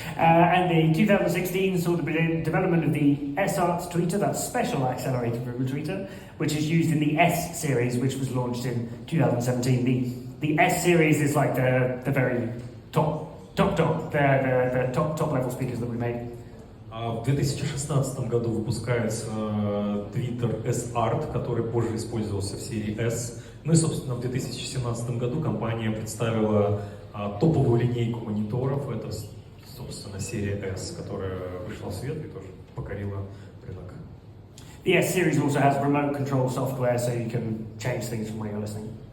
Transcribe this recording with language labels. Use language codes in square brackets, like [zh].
[en] And the 2016 saw the development of the S-Arts tweeter, that's special accelerated ribbon tweeter, which is used in the S series, which was launched in 2017. The S series is like the very top level speakers that we made. [ru] В 2016 году выпускается твиттер S-Art, который позже использовался в серии S. Ну и, собственно, в 2017 году компания представила топовую линейку мониторов. Это, собственно, серия S, которая вышла в свет и тоже покорила рынок. [en] The S series also has remote control software, so you can change things from where you're listening.